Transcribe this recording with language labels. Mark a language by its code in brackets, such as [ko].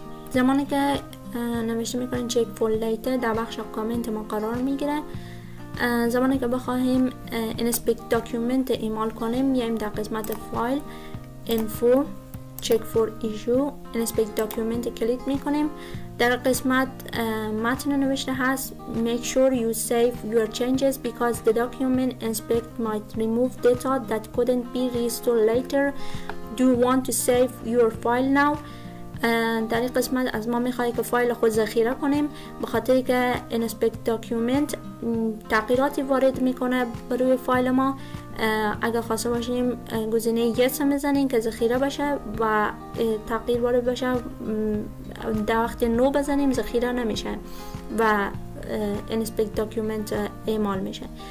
[fa] زمانی که نوشته میکنیم check for later در بخش کامنت ما قرار میگیره. زمانی که بخواهیم Inspect Document اعمال کنیم میایم در قسمت فایل info check for issue Inspect Document کلیک میکنیم. در قسمت متن نوشته هست [en] make sure you save your changes because the document inspect might remove data that couldn't be restored later. Do you want to save your file now؟ [fa] در این قسمت از ما میخواد که فایل خود ذخیره کنیم، به خاطر که Inspect Document تغییراتی وارد میکنه بروی فایل ما. اگر خواسته باشیم گزینه yes میزنیم که ذخیره بشه و تغییر وارد بشه، در وقت نو بزنیم ذخیره نمیشه و Inspect Document اعمال میشه.